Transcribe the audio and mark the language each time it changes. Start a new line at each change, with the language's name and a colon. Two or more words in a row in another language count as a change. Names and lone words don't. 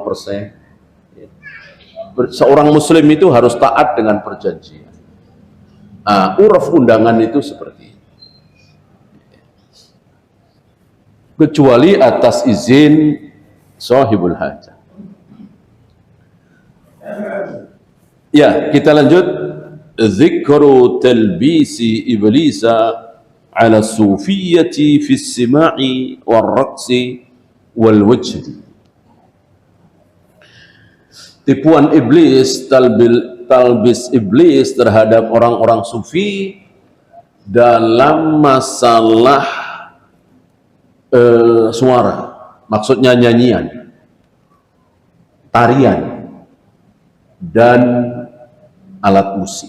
Indonesian: Seorang muslim itu harus taat dengan perjanjian. Uruf undangan itu seperti itu. Kecuali atas izin sahibul hajat. Ya, kita lanjut.
Arabic: ذكر تلبيس إبليس على الصوفية في السماع والرقص والوجد.
Indonesian: Tipuan iblis,
Arabic: تلبيس إبليس
Indonesian: terhadap orang-orang sufi dalam masalah suara, maksudnya nyanyian, tarian, dan alat musik.